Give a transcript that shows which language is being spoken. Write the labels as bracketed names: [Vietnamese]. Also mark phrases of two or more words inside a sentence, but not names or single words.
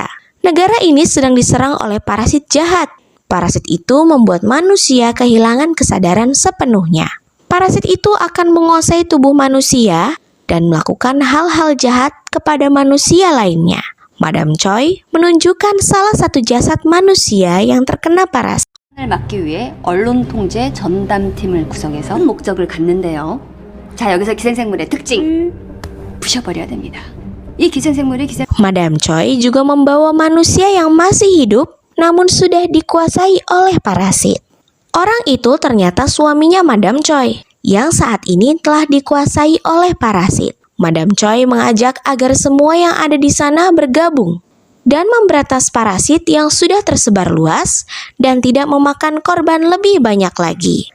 [Indonesian] Negara ini sedang diserang oleh parasit jahat. Parasit itu membuat manusia kehilangan kesadaran sepenuhnya. Parasit itu akan menguasai tubuh manusia dan melakukan hal-hal jahat kepada manusia lainnya. Madam Choi menunjukkan salah satu jasad manusia yang terkena parasit. [Korean] 을 막기 위해 언론 통제 전담팀을 구성해서 목적을 갖는데요. 자, 여기서 기생생물의 특징 부셔버려야 됩니다. 이 기생생물의 [Indonesian] Madam Choi juga membawa manusia yang masih hidup namun sudah dikuasai oleh parasit. Orang itu ternyata suaminya Madam Choi yang saat ini telah dikuasai oleh parasit. Madam Choi mengajak agar semua yang ada di sana bergabung dan memberantas parasit yang sudah tersebar luas dan tidak memakan korban lebih banyak lagi.